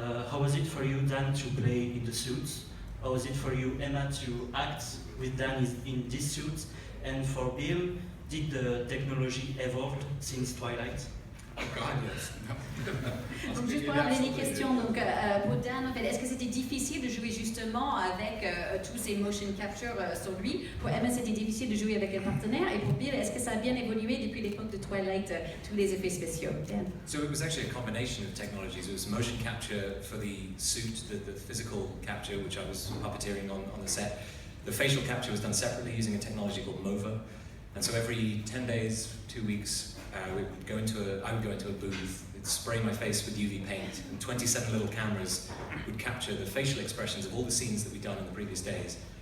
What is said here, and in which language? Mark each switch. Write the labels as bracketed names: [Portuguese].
[English] How was it for you, Dan, to play in the suits? How was it for you, Emma, to act with Dan in this suit? And for Bill, did the technology evolve since Twilight? Oh God, yes. [French] Donc juste pour rappeler les questions, donc pour Dan, en fait, est-ce que c'était difficile de jouer justement avec tous ces motion capture sur lui? Pour Emma, c'était difficile de jouer avec un partenaire, et pour Bill, est-ce que ça a bien évolué depuis l'époque de Twilight, tous les effets spéciaux? Dan? [English] So it was actually a combination of technologies. It was motion capture for the suit, the physical capture, which I was puppeteering on the set. The facial capture was done separately using a technology called MOVA. And so every 10 days, 2 weeks, I would go into a booth, it'd spray my face with UV paint, and 27 little cameras would capture the facial expressions of all the scenes that we'd done in the previous days.